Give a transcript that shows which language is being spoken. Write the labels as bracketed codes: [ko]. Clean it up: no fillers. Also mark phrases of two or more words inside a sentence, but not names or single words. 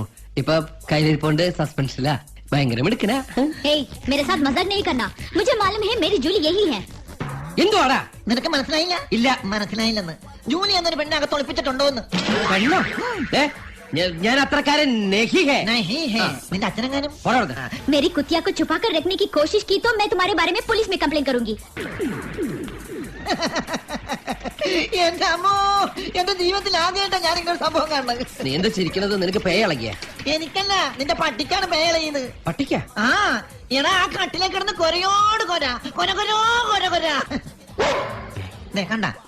[ml] ഇപ്പൊ കയ്യിലിരിപ്പോണ്ട് സസ്പെൻഷനിലാ. ഭയങ്കര മിടുക്കനാ. [hi] मेरे साथ मजाक नहीं करना. मुझे मालूम है मेरी जूली यही है. [ml] എന്തുവാടാ? നിനക്ക് മനസ്സിലായില്ല? ഇല്ല, മനസ്സിലായില്ലെന്ന്. ജൂലി എന്നൊരു പെണ്ണെ അകത്ത് ഒളിപ്പിച്ചിട്ടുണ്ടോ എന്ന്. പെണ്ണോ? ഞാൻ അത്രക്കാരൻ നിന്റെ അച്ഛനെങ്ങാനും? [hi] मेरी कुतिया को छुपा कर रखने की कोशिश की तो मैं तुम्हारे बारे में पुलिस में कंप्लेन करूंगी. [ml] എന്റെ അമ്മോ, എന്റെ ജീവിതത്തിൽ ആദ്യമായിട്ടാ ഞാൻ ഇങ്ങനെ സംഭവം കാണുന്നത്. നീ എന്താ ചിരിക്കണത്? നിനക്ക് പേ ഇളകിയ? എനിക്കല്ല, നിന്റെ പട്ടിക്കാണ് പേളയുന്നത്. പട്ടിക്ക? ആ എടാ, ആ കട്ടിലേക്ക് കിടന്ന് കൊരയോട് കൊര കണ്ട